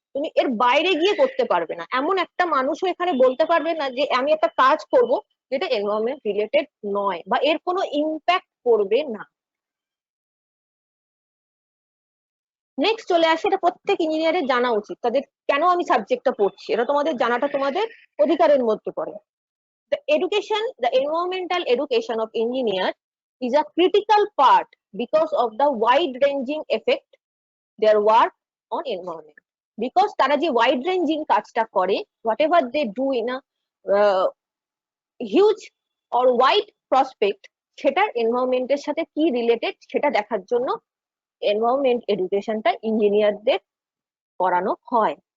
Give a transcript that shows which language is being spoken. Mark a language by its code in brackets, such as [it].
[bn] তুমি এর বাইরে গিয়ে করতে পারবে না, এমন একটা মানুষও এখানে বলতে পারবে না যে আমি একটা কাজ করব যেটা এনভায়রনমেন্ট রিলেটেড নয় বা এর কোনো ইম্প্যাক্ট করবে না। নেক্সট চলে আসে, এটা প্রত্যেক ইঞ্জিনিয়ারের জানা উচিত, তাদের কেন আমি সাবজেক্টটা পড়ছি, এটা তোমাদের জানাটা তোমাদের অধিকারের মধ্যে পড়ে। [en] The environmental education of engineer is a critical part because of the wide-ranging effect their work on environment. [bn] Because তারা যে wide-ranging কাজটা করে, [en] whatever they do in a huge or wide prospect, [bn] সেটার এনভায়রনমেন্টের সাথে কি রিলেটেড সেটা দেখার জন্য এনভায়রনমেন্ট এডুকেশনটা ইঞ্জিনিয়ারদের করানো হয়।